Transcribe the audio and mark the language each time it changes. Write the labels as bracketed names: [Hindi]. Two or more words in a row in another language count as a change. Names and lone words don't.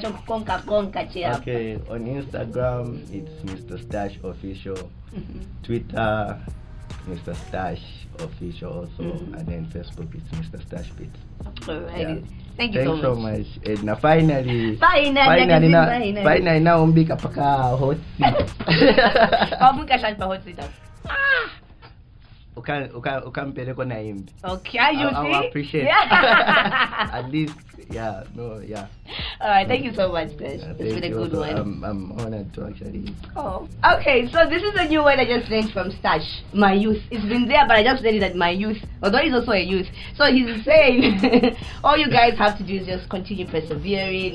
[English] on Instagram it's Mr. Stash Official. Twitter Mr. Stash Official also, and then Facebook it's Mr. Stash Beats. Alrighty. Thank you Thanks so much. Edna. Finally Finally. [Bemba] na umbika paka [English] hot seat. [Bemba] Pamuka siya pa [English] hot seat. [Bemba] Ukampeleko na imbi. [English] Okay, you see? I appreciate. Yeah. At least, yeah. Alright, thank you so much, Tesh. Yeah, It's been a good one. I'm honored to actually. Oh. Okay, so this is a new word I just learned from Stash. My youth. It's been there, but I just learned it at my youth. Although he's also a youth. So he's saying, all you guys have to do is just continue persevering.